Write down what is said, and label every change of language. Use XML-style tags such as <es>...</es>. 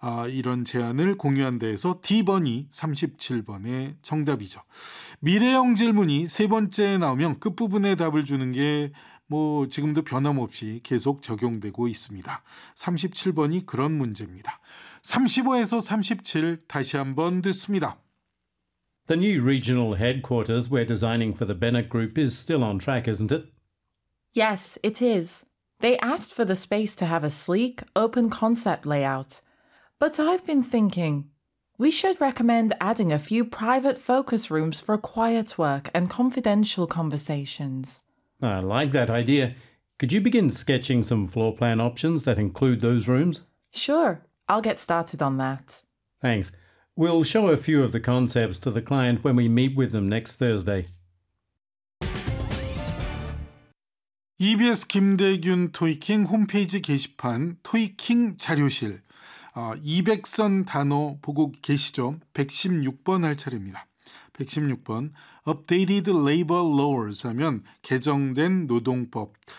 <ko>이런 제안을 공유한다 해서 D번이 37번의 정답이죠. 미래형 질문이 세 번째 나오면 끝부분에 답을 주는 게 뭐 지금도 변함없이 계속 적용되고 있습니다. 37번이 그런 문제입니다. 35에서 37 다시 한번 듣습니다.</ko> <en>The new regional headquarters we're designing for the Bennett Group is still on track, isn't it? Yes, it is. They asked for the space to have a sleek, open concept layout. But I've been thinking, we should recommend adding a few private focus rooms for quiet work and confidential conversations. I like that idea. Could you begin sketching some floor plan options that include those rooms? Sure, I'll get started on that. Thanks. We'll show a few of the concepts to the client when we meet with them next Thursday.</en> <ko>EBS 김대균 토익킹 홈페이지 게시판 토익킹 자료실 200선 단어 보고 계시죠? 116번 할 차례입니다. 116번, Updated Labor Laws 하면 개정된 노동법.</ko>